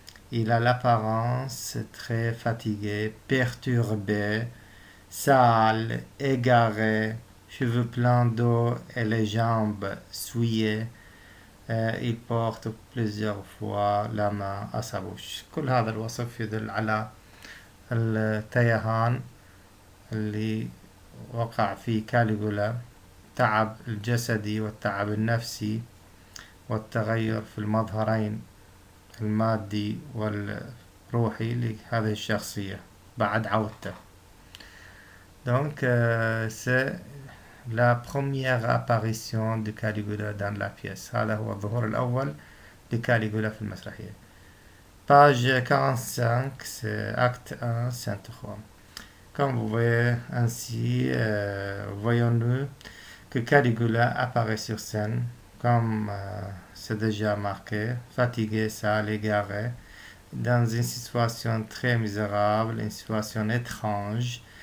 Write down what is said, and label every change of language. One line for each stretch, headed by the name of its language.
French: Il a l'apparence très fatigué, perturbé, sale, égaré, cheveux pleins d'eau et les jambes souillées. Il porte plusieurs fois la main à sa bouche.
Arabic: كل هذا الوصف يدل على التيهان اللي وقع فيه كاليغولا، التعب الجسدي والتعب النفسي والتغير في المظهرين المادي والروحي لهذه الشخصية بعد عودته.
French: Donc c'est la première apparition de Caligula dans la pièce.
Arabic: هذا هو الظهور الأول لكاليغولا في المسرحية.
French: Page 45, c'est acte 1, scène 3. Comme vous voyez ainsi, voyons-nous que Caligula apparaît sur scène, comme c'est déjà marqué, fatigué, sale, égaré, dans une situation très misérable, une situation étrange.